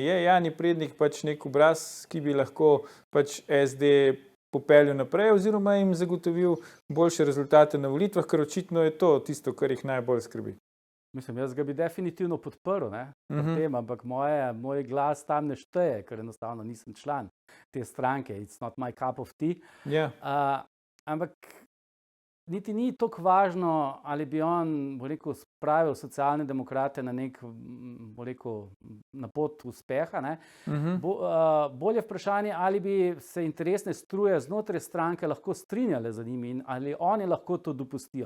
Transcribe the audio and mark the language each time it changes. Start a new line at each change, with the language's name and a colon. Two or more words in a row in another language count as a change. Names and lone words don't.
Slovenian: Je Jani Prednik pač nek obraz, ki bi lahko pač SD popeljal naprej oziroma jim zagotovil boljše rezultate na volitvah, ker očitno je to tisto, kar jih najbolj skrbi? Jaz ga bi definitivno podprl, ampak moj glas tam ne šteje, ker enostavno nisem član te stranke.
English: It's not my cup of tea. Yeah.
Slovenian: Ampak niti ni toliko važno, ali bi on spravil Socialne demokrate na na pot uspeha. Ne? Bolje vprašanje, ali bi se interesne struje znotraj stranke lahko strinjale za njimi in ali oni lahko to dopustijo.